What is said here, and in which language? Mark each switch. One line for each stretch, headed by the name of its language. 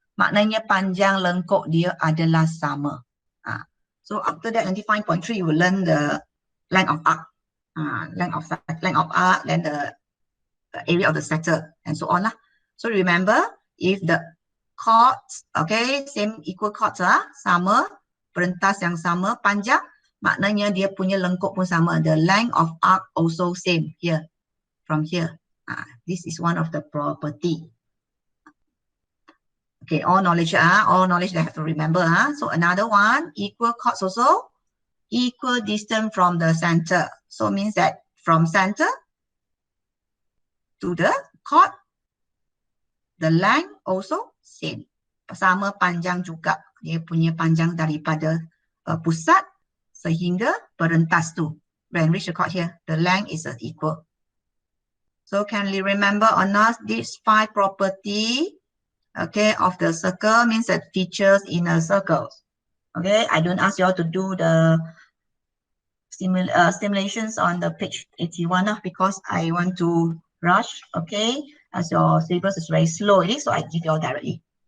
Malay: Maknanya panjang lengkok dia adalah sama.
English: So after that,
Malay: nanti
English: 5.3, you will learn the length of arc. Length of arc, then the area of the sector, and so on. So remember, if the chords, okay, same equal chords
Malay: sama, perentas yang sama, panjang, maknanya dia punya lengkok pun sama.
English: The length of arc also same here, from here. This is one of the property. Okay, all knowledge they have to remember. So another one, equal chords also, equal distance from the center. So it means that from center to the chord, the length also same.
Malay: Sama panjang juga. Dia punya panjang daripada pusat sehingga perentas tu.
English: When reach the chord here, the length is equal. So can you remember or not these 5 property, okay, of the circle, means that features in a circle. Okay, I don't ask you all to do the simulations on the page 81 because I want to rush, okay, as your syllabus is very slow, so I give you all directly.